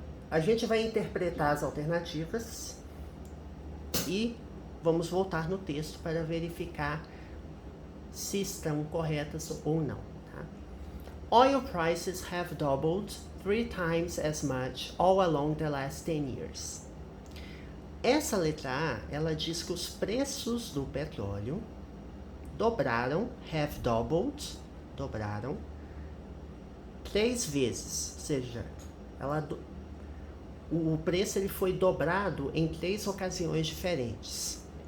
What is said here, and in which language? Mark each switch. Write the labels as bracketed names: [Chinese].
[Portuguese] A gente vai interpretar as alternativas e vamos voltar no texto para verificar se estão corretas ou não. Tá? [English] Oil prices have doubled 3 times as much all along the last 10 years. [Portuguese] Essa letra A, ela diz que os preços do petróleo dobraram, [English] have doubled, [Portuguese] dobraram, 3 vezes, ou seja, o preço ele foi dobrado em 3 ocasiões diferentes.